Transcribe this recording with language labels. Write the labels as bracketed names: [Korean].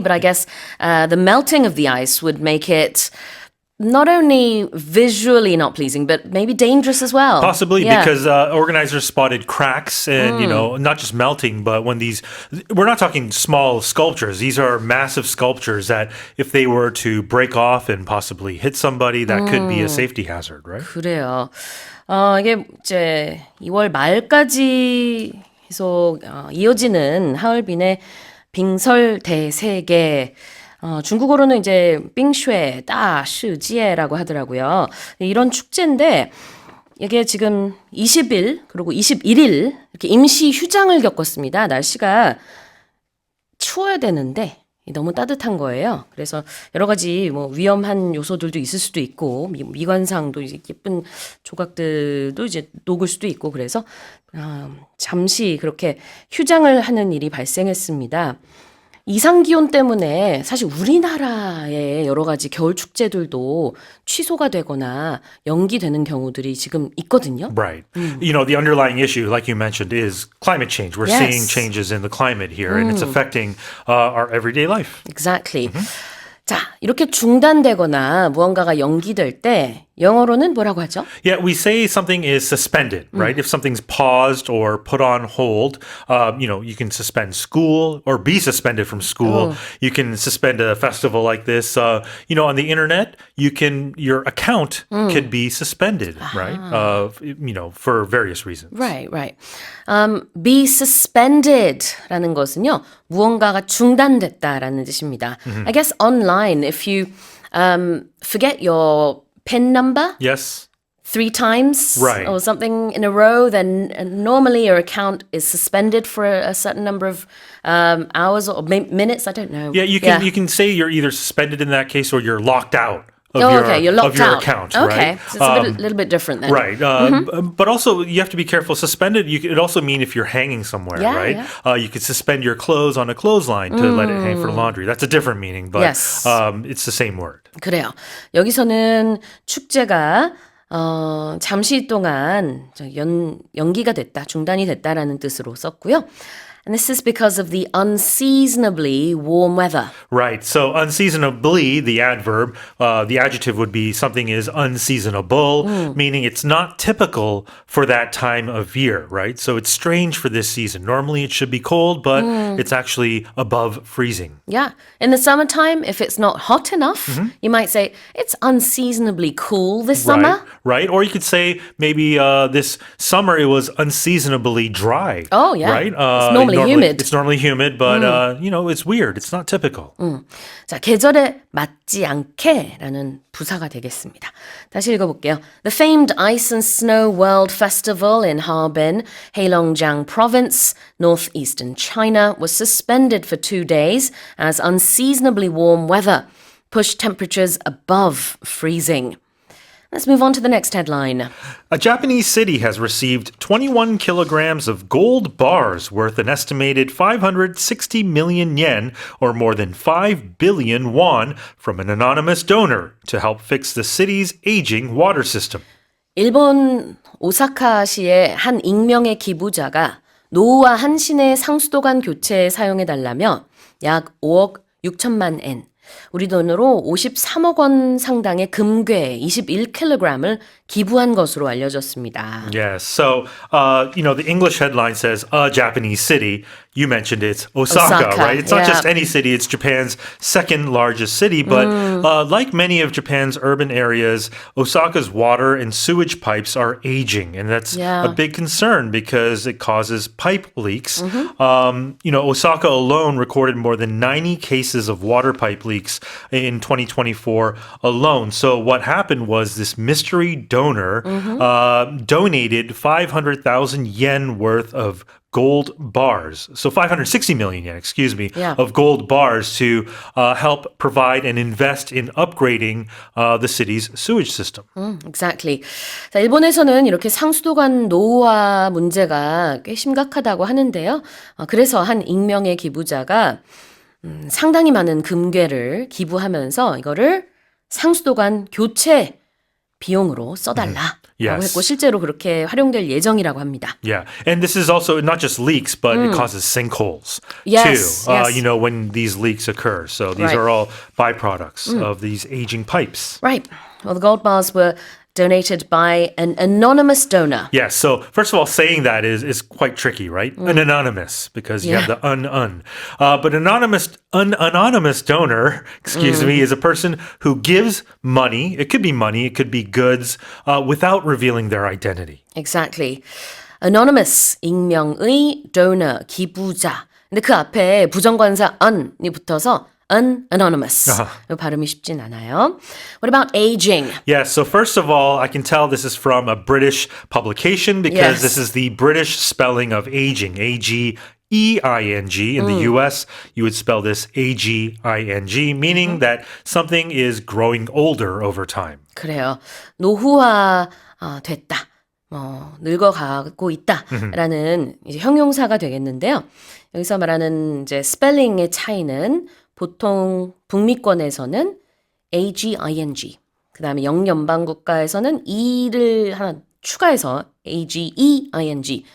[English] But I guess the melting of the ice would make it not only visually not pleasing, but maybe dangerous as well. Possibly, because organizers spotted cracks and, you know, not just melting, but when we're not talking small sculptures. These are massive sculptures that if they were to break off and possibly hit somebody, that could be a safety hazard, right? [Korean] 그래요. 이게 이제 2월 말까지 계속 이어지는 하얼빈의 빙설대세계 중국어로는 이제 [Chinese] 冰雪大世界 [Korean] 라고 하더라고요. 이런 축제인데 이게 지금 20일 그리고 21일 이렇게 임시 휴장을 겪었습니다. 날씨가 추워야 되는데 너무 따뜻한 거예요. 그래서 여러 가지 뭐 위험한 요소들도 있을 수도 있고 미관상도 이제 예쁜 조각들도 이제 녹을 수도 있고 그래서 잠시 그렇게 휴장을 하는 일이 발생했습니다. 이상 기온 때문에 사실 우리나라의 여러 가지 겨울 축제들도 취소가 되거나 연기되는 경우들이 지금 있거든요. [English] Right. You know, the underlying issue, like you mentioned, is climate change. We're seeing changes in the climate here, and it's affecting our everyday life. Exactly. [Korean] 자, 이렇게 중단되거나 무언가가 연기될 때 영어로는 뭐라고 하죠? [English] Yeah, we say something is suspended, right? If something's paused or put on hold, you know, you can suspend school or be suspended from school. You can suspend a festival like this. You know, on the internet, your account could be suspended, right? You know, for various reasons. Right. [Korean] Be suspended라는 것은요, 무언가가 중단됐다라는 뜻입니다. [English] I guess online, if you forget your PIN number? Yes. 3 times right. or something in a row, then normally your account is suspended for a certain number of hours or minutes. I don't know. Yeah, you can say you're either suspended in that case or you're locked out. You're locked your out. account, okay, right? So it's a little bit different then. Right, but also you have to be careful. Suspended, it also mean if you're hanging somewhere, right? Yeah. You could suspend your clothes on a clothesline to let it hang for laundry. That's a different meaning, but it's the same word. [Korean] 그래요. 여기서는 축제가 잠시 동안 연기가 됐다, 중단이 됐다라는 뜻으로 썼고요. [English] And this is because of the unseasonably warm weather. Right. So unseasonably, the adverb, the adjective would be something is unseasonable, meaning it's not typical for that time of year, right? So it's strange for this season. Normally it should be cold, but it's actually above freezing. Yeah. In the summertime, if it's not hot enough, you might say it's unseasonably cool this summer. Right. Or you could say maybe this summer it was unseasonably dry. Oh, yeah. Right? It's normally humid. It's normally humid, but you know, it's weird. It's not typical. [Korean] 자, 계절에 맞지 않게라는 부사가 되겠습니다. 다시 읽어볼게요. [English] The famed Ice and Snow World Festival in Harbin, Heilongjiang Province, northeastern China, was suspended for 2 days as unseasonably warm weather pushed temperatures above freezing. Let's move on to the next headline. A Japanese city has received 21 kilograms of gold bars worth an estimated 560 million yen, or more than 5 billion won, from an anonymous donor to help fix the city's aging water system. [Korean] 일본 오사카시의 한 익명의 기부자가 노후화한 시내 상수도관 교체에 사용해달라며 약 5억 6천만 엔, 우리 돈으로 53억 원 상당의 금괴 21kg을 기부한 것으로 알려졌습니다. [English] Yes. So, the English headline says, a Japanese city. You mentioned it's Osaka, right? It's not just any city. It's Japan's second largest city. But like many of Japan's urban areas, Osaka's water and sewage pipes are aging. And that's a big concern because it causes pipe leaks. Osaka alone recorded more than 90 cases of water pipe leaks in 2024 alone. So what happened was this mystery donor donated 500,000 yen worth of gold bars. So 560 million yen, of gold bars to help provide and invest in upgrading the city's sewage system. Exactly. [Korean] 자, 일본에서는 이렇게 상수도관 노후화 문제가 꽤 심각하다고 하는데요. 그래서 한 익명의 기부자가 상당히 많은 금괴를 기부하면서 이거를 상수도관 교체 비용으로 써달라. 라고 했고 실제로 그렇게 활용될 예정이라고 합니다. [English] Yeah, and this is also not just leaks, but it causes sinkholes too. When these leaks occur. So these are all byproducts of these aging pipes. Right. Well, the gold bars were donated by an anonymous donor. Yes, so first of all, saying that is quite tricky, right? An anonymous, because you have the un. But anonymous donor, is a person who gives money. It could be money, it could be goods, without revealing their identity. Exactly. [Korean] Anonymous, 익명의 donor, 기부자. 근데 그 앞에 부정관사 un이 붙어서 unanonymous. 발음이 쉽진 않아요. [English] What about aging? Yes, so first of all, I can tell this is from a British publication because this is the British spelling of aging, A-G-E-I-N-G. In the US, you would spell this A-G-I-N-G, meaning that something is growing older over time. [Korean] 그래요. 노후화 됐다. 늙어가고 있다라는 이제 형용사가 되겠는데요. 여기서 말하는 이제 스펠링의 차이는 보통 북미권에서는 AGING, 그 다음에 영연방국가에서는 E를 하나 추가해서 AGEING.